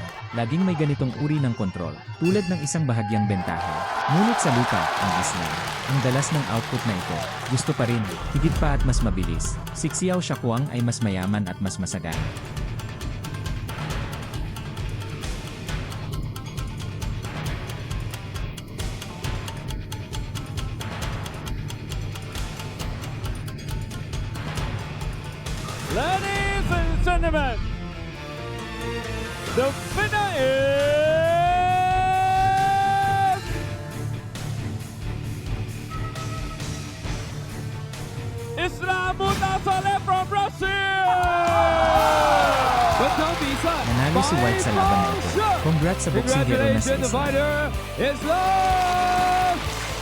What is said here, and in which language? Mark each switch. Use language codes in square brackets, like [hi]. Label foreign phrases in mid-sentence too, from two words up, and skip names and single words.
[tl] Laging may ganitong uri ng kontrol, tulad ng isang bahagyang bentahe. Ngunit sa lupa, ang Islam, ang dalas ng output na ito, gusto pa rin, higit pa at mas mabilis. Si Xiao Shakuang ay mas mayaman at mas masagana. [en] Ladies and gentlemen, the winner is Islam Mutasale from Russia! [zh] 本场比赛 [tl] Nanalo si White sa laban na ito. Congrats sa boksingero na si [en] Congratulations to the Islam. fighter, Islam